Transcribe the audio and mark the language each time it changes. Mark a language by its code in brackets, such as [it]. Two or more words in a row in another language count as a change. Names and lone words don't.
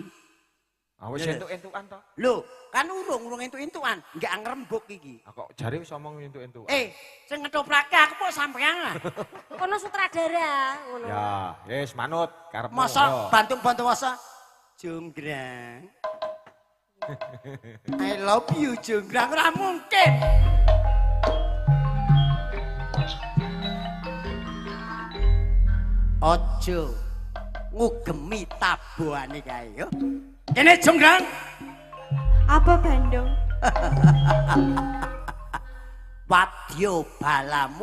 [jv] Ah wis entuk-entukan to. Lho, kan urung entuk-entukan, nggak ngrembug iki. Ah kok jare wis omong entuk-entukan. Sing ngethoprake aku kok sampean. Kono sutradara ngono. Ya, wis manut karepmu. Masa Bandung Bondowoso Jonggrang. [en] I love you [jv] Jonggrang ora mungkin. Ojo ngugemi tabuhane kae yo. Kene Jonggrang. Apa Bandung? Wadya balamu.